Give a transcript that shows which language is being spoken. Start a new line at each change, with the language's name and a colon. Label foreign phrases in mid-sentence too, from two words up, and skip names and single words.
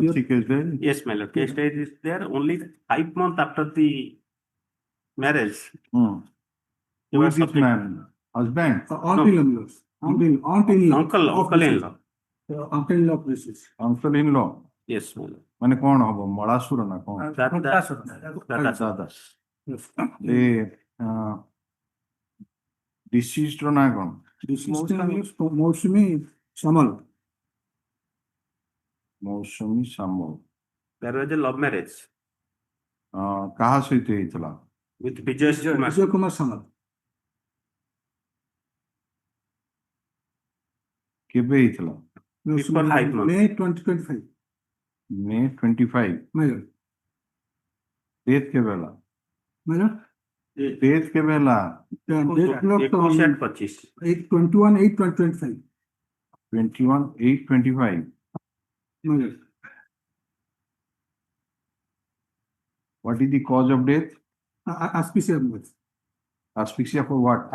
English: What's the case there? Yes, my lord. Case date is there only 5 months after the marriage. Hmm. He Who was is this subject- man? Husband? Aunt-in-law, aunt-in-law. Uncle-in-law. Uncle-in-law of deceased. Uncle-in-law? Yes, my lord.
Odia: ମାନେ କଣ ହବ ମଳାସୁର ନା କଣ? ଦାଦା। ଏ deceased ର ନାଁ କଣ? ମୌସୁମୀ ସାମଲ। ମୌସୁମୀ ସାମଲ।
English: There was a love marriage
Odia: କାହା ସହିତ ହେଇଥିଲା?
English: with Vijay Kumar.
Odia: ବିଜୟ କୁମାର ସାମଲ। କେବେ ହେଇଥିଲା?
English: Before 5 months. May 2025. May 25. Major.
Odia: Date କେବେ ହେଲା?
English: Major.
Odia: Date କେବେ ହେଲା?
English: Date block 21/25. 8/21/8/2025. 21/8/25. Major. What is the cause of death? Asphyxia. Asphyxia for what?